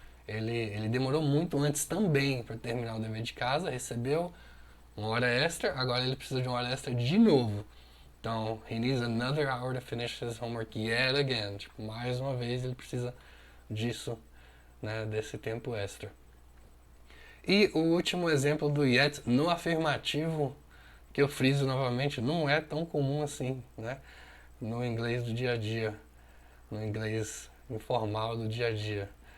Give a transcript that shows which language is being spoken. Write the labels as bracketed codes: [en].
[pt] Ele demorou muito antes também para terminar o dever de casa, recebeu uma hora extra, agora ele precisa de uma hora extra de novo. [en] Então, he needs another hour to finish his homework yet again. [pt] Tipo, mais uma vez ele precisa disso, né, desse tempo extra. E o último exemplo do yet no afirmativo, que eu friso novamente, não é tão comum assim, né? No inglês do dia a dia, no inglês informal do dia a dia.